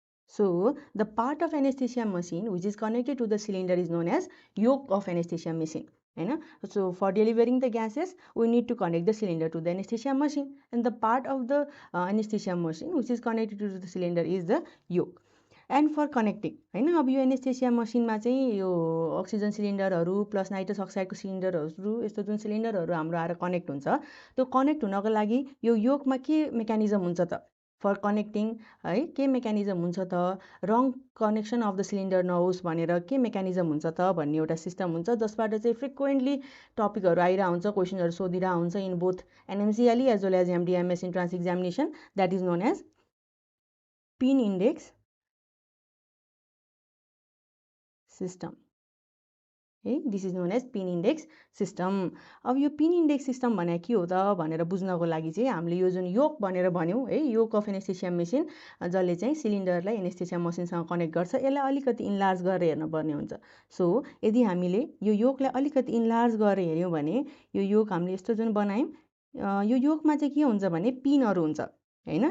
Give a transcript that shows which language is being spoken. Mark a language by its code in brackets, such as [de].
[en] So, the part of anesthesia machine which is connected to the cylinder is known as yoke of anesthesia machine. So, for delivering the gases, we need to connect the cylinder to the anesthesia machine, and the part of the anesthesia machine which is connected to the cylinder is the yoke. And for connecting, [ne] अब यो anaesthesia मसिनमा चाहिँ यो oxygen सिलिन्डरहरू plus nitrous अक्साइडको सिलिन्डरहरू यस्तो जुन सिलिन्डरहरू हाम्रो आएर connect हुन्छ, त्यो कनेक्ट हुनको लागि यो योकमा के मेकानिजम हुन्छ त? फर कनेक्टिङ है के मेकानिजम हुन्छ त? [en] wrong connection of the cylinder [ne] नहोस् भनेर के मेकानिजम हुन्छ त भन्ने एउटा सिस्टम हुन्छ, जसबाट चाहिँ फ्रिक्वेन्टली टपिकहरू आइरहेको हुन्छ, क्वेसनहरू सोधिरहेको हुन्छ [en] In both NMCLE as well as MDMS entrance examination, that is known as pin index system. है, this is known as pin index system. [ne] अब यो पिन इन्डेक्स सिस्टम भने के हो त भनेर बुझ्नको लागि चाहिँ हामीले यो जुन योक भनेर भन्यौँ है, योक अफ एनेस्थेसिया मेसिन, जसले चाहिँ सिलिन्डरलाई एनेस्थेसिया मसिनसँग कनेक्ट गर्छ, यसलाई अलिकति इन्लार्ज गरेर हेर्नुपर्ने हुन्छ. सो यदि हामीले यो योकलाई अलिकति इन्लार्ज गरेर हेऱ्यौँ भने यो योक हामीले यस्तो जुन बनायौँ, यो योकमा चाहिँ के हुन्छ भने पिनहरू हुन्छ हैन.